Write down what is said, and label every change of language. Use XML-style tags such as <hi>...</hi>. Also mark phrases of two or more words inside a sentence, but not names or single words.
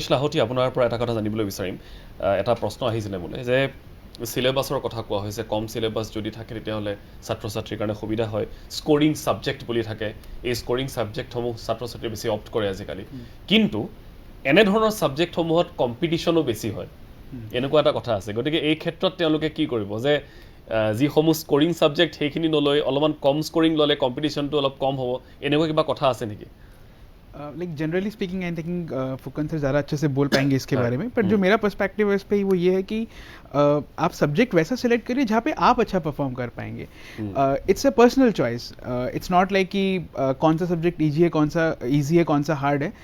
<as>লাহোটি আপোনাৰ পৰা এটা কথা জানিবলৈ বিচাৰিম এটা প্ৰশ্ন আহিছিলে মোলৈ যে চিলেবাছৰ কথা কোৱা হৈছে কম চিলেবাছ যদি থাকে তেতিয়াহ'লে ছাত্ৰ ছাত্ৰীৰ কাৰণে সুবিধা হয়</as> <en>scoring subject</en> <as>বুলি থাকে এই</as> <en>scoring subjects</en> <as>ছাত্ৰ ছাত্ৰীয়ে বেছি অপ্ট কৰে আজিকালি কিন্তু এনেধৰণৰ ছাবজেক্টসমূহত কম্পিটিশ্যনো বেছি হয় এনেকুৱা এটা কথা আছে গতিকে এই ক্ষেত্ৰত তেওঁলোকে কি কৰিব যে যিসমূহ</as> <en>scoring subject</en> <as>সেইখিনি নলৈ অলপমান কম স্ক'ৰিং ল'লে কম্পিটিশ্যনটো অলপ কম হ'ব এনেকুৱা কিবা কথা আছে নেকি</as> <en>like generally speaking I think</en> <hi>फुकन से ज़्यादा अच्छे से बोल पाएंगे इसके बारे में, पर जो मेरा पर्सपेक्टिव है इस पे वो ये है कि आप सब्जेक्ट वैसा सिलेक्ट करिए जहाँ पे आप अच्छा परफॉर्म कर पाएंगे.</hi> <en>it's a personal choice. it's not like</en> <hi>कि कौन सा सब्जेक्ट ईजी है, कौन सा ईजी है, कौन सा हार्ड है.</hi>